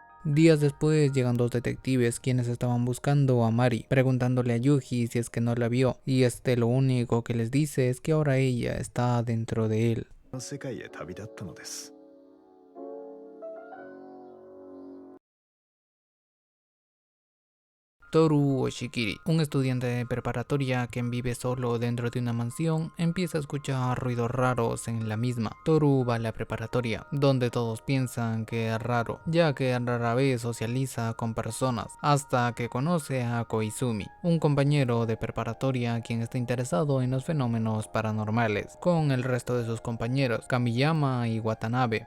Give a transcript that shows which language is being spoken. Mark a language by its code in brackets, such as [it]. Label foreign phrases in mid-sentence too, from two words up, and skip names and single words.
[es] Días después llegan dos detectives quienes estaban buscando a Mari, preguntándole a Yuji si es que no la vio, y lo único que les dice es que ahora ella está dentro de él. [ja] 世界へ旅立ったのです。 [es] Toru Oshikiri, un estudiante de preparatoria que vive solo dentro de una mansión, empieza a escuchar ruidos raros en la misma. Toru va a la preparatoria, donde todos piensan que es raro, ya que rara vez socializa con personas, hasta que conoce a Koizumi, un compañero de preparatoria quien está interesado en los fenómenos paranormales, con el resto de sus compañeros, Kamiyama y Watanabe.